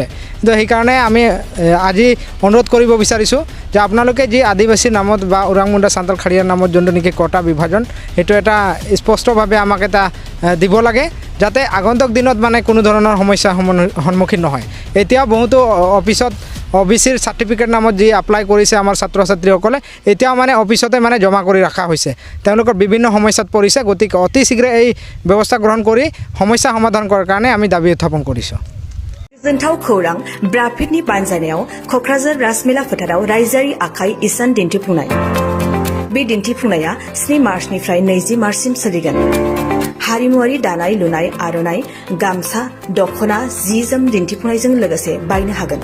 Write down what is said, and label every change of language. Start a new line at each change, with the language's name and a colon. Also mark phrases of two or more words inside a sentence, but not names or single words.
Assamese: তো সেইকাৰণে আমি আজি অনুৰোধ কৰিব বিচাৰিছোঁ যে আপোনালোকে যি আদিবাসীৰ নামত বা উৰাং মুণ্ডা সান্তাল খাৰিয়াৰ নামত যোনটো নেকি কটা বিভাজন সেইটো এটা স্পষ্টভাৱে আমাক এটা দিব লাগে যাতে আগন্তুক দিনত মানে কোনো ধৰণৰ সমস্যাৰ সন্মুখীন নহয়। এতিয়াও বহুতো অফিচত OBCৰ সাৰ্টিফিকেট নামত যি এপ্লাই কৰিছে আমাৰ ছাত্ৰ ছাত্ৰীসকলে এতিয়াও মানে অফিচতে মানে জমা কৰি ৰখা হৈছে। তেওঁলোকৰ বিভিন্ন সমস্যাত পৰিছে। গতিকে অতি শীঘ্ৰে এই ব্যৱস্থা গ্ৰহণ কৰি সমস্যা সমাধান কৰাৰ কাৰণে আমি দাবী উত্থাপন কৰিছোঁ।
Bodo: गोजोनथाव खौरां ब्राफिडनि बानजायनायाव क'क्राझार राजमेला फोथाराव रायजोआरि आखाइ इसान दिन्थिफुंनाय। बे दिन्थिफुंनाया 7 मार्चनिफ्राय 20 मार्चसिम सोलिगोन। हारिमुआरि दानाय लुनाय आर'नाइ गामसा दख'ना जि जोम दिन्थिफुंनायजों लोगोसे बायनो हागोन।